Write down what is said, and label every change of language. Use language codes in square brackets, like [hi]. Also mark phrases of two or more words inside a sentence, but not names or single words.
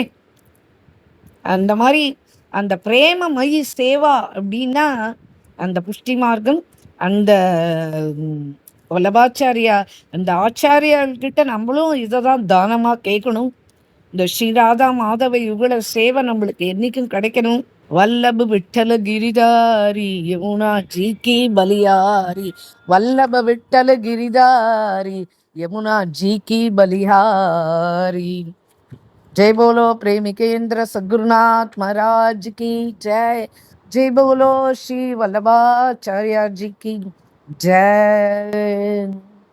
[ta] அந்த மாதிரி அந்த பிரேமமயி சேவா அப்படின்னா அந்த புஷ்டி மார்க்கம், அந்த வல்லபாச்சாரியா, அந்த ஆச்சாரியார்கிட்ட நம்மளும் இதை தான் தானமாக கேட்கணும். இந்த ஸ்ரீராதா மாதவ யுகல சேவை நம்மளுக்கு என்னைக்கும் கிடைக்கணும். [hi] वल्लभ विट्ठल गिरिधारी यमुना जी की बलिहारी, वल्लभ विट्ठल गिरिधारी यमुना जी की बलिहारी. जय बोलो प्रेमिकेंद्र सद्गुरुनाथ महाराज की जय। जय बोलो श्री वल्लभाचार्य जी की जय।